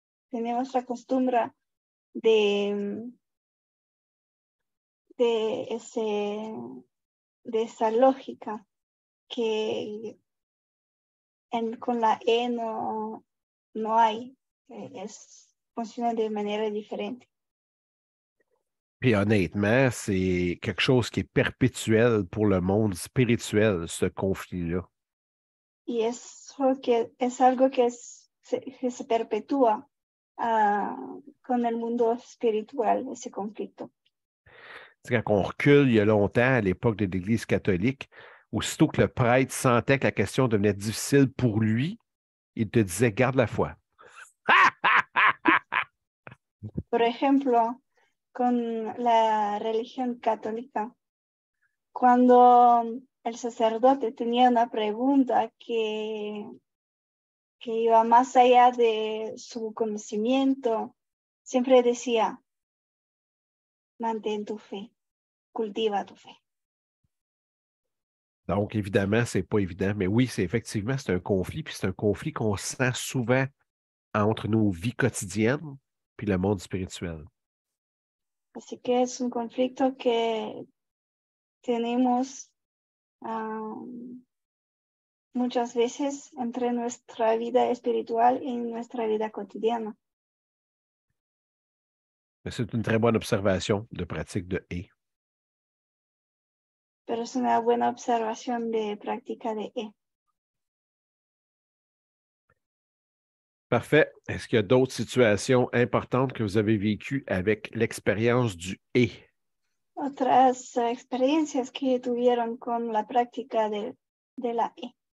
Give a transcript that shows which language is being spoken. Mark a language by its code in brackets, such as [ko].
[es] tenemos la costumbre de, de, ese, de esa lógica que con la E no hay, funciona de manera diferente. [fr] Puis honnêtement, c'est quelque chose qui est perpétuel pour le monde spirituel, ce conflit-là. [es] Y eso que es algo que se perpetúa con el mundo espiritual, ese conflicto. [fr] C'est quand on recule il y a longtemps, à l'époque de l'Église catholique, aussitôt que le prêtre sentait que la question devenait difficile pour lui, il te disait garde la foi. [es] Por ejemplo, con la religión católica, cuando el sacerdote tenía una pregunta que iba más allá de su conocimiento, siempre decía, mantén tu fe, cultiva tu fe. [fr] Donc, évidemment, c'est pas évident, mais oui, c'est effectivement, c'est un conflit, puis c'est un conflit qu'on sent souvent entre nos vies quotidiennes puis le monde spirituel. [es] Así que es un conflicto que tenemos muchas veces entre nuestra vida espiritual y nuestra vida cotidiana. [fr] Mais c'est une très bonne observation de pratique de et. [es] Pero es una buena observación de práctica de E. [fr] Parfait. Est-ce qu'il y a d'autres situations importantes que vous avez vécues avec l'expérience du et? [es] Otras experiencias que tuvieron con la práctica de la E.